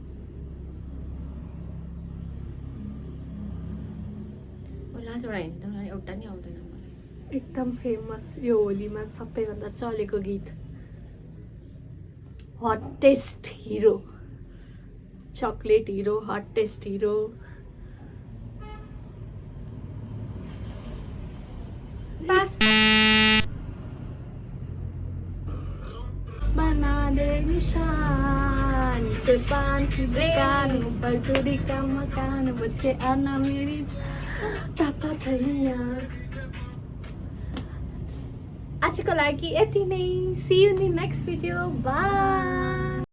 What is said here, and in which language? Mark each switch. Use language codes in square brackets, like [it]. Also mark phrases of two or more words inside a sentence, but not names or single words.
[ne] लास्टबाट हिँड्दा एउटा नि आउँदैन मलाई एकदम फेमस यो होलीमा सबैभन्दा चलेको गीत [en] hottest hero chocolate hero hottest hero [ne] पास [hi] बना दे निशान नीचे पान की दुकान ऊपर चोरी का मकान बच के आना मेरी पापा छैया [ne] आजको लागि यति नै [en] see you in the next video bye